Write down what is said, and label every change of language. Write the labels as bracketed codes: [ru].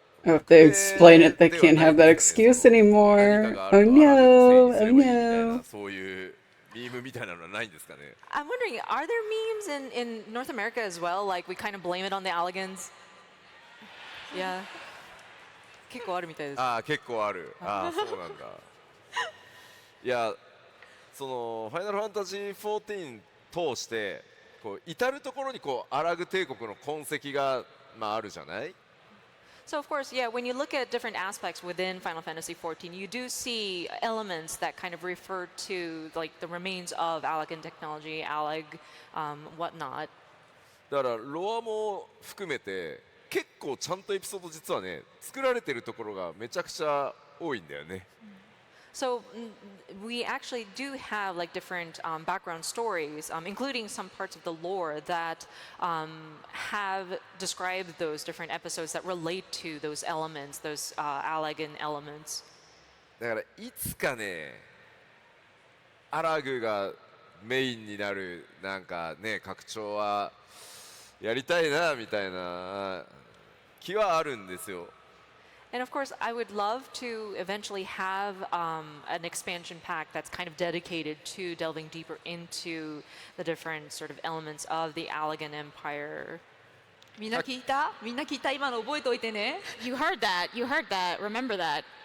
[en] Oh, if they explain it, they can't have that excuse anymore. Oh no, oh no. [ja] そういうミームみたいなのはないんですかね。 [en] I'm wondering, are there memes in North America as well? Like we kind of blame it on the Allegans? [ja] Yeah. 結構あるみたいです。ああ、結構ある。ああ、そうなんだ。いや、そのファイナルファンタジー14通してこう至る所にこうアラグ帝国の痕跡がまああるじゃない。 [en] So of course, yeah, when you look at different aspects within Final Fantasy XIV, you do see elements that kind of refer to like the remains of Allagan technology, Allag, whatnot. [ja] だからロアも含めて結構ちゃんとエピソード実はね作られてるところがめちゃくちゃ多いんだよね。 [en] So we actually do have like different background stories, including some parts of the lore that have described those different episodes that relate to those elements, those Allagan elements. [ja] だからいつかねアラグがメインになるなんかね拡張はやりたいなみたいな気はあるんですよ。 [en] And of course, I would love to eventually have an expansion pack that's kind of dedicated to delving deeper into the different sort of elements of the Allagan Empire. [ja] みんな聞いた？みんな聞いた？今の覚えておいてね。 [en] You heard that. You heard that. Remember that.